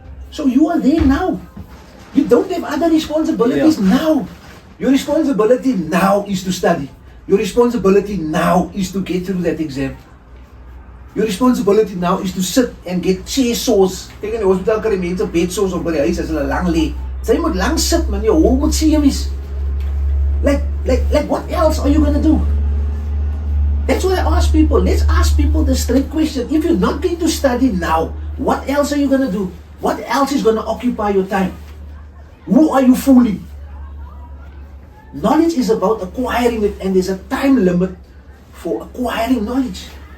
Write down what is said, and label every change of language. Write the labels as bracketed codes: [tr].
[en] So you are there now. You don't have other responsibilities now. Your responsibility now is to study. Your responsibility now is to get through that exam. Your responsibility now is to sit and get chair sores. [af] Kyk in die hospitaal kry mense bed sores of by die huis as hulle lang lê. Jy moet lang sit man, jou hol moet seer wees. [en] Like what else are you gonna do? That's why I ask people, let's ask people the straight question. If you're not going to study now, what else are you gonna do? What else is gonna occupy your time? Who are you fooling? Knowledge is about acquiring it, and there's a time limit for acquiring knowledge.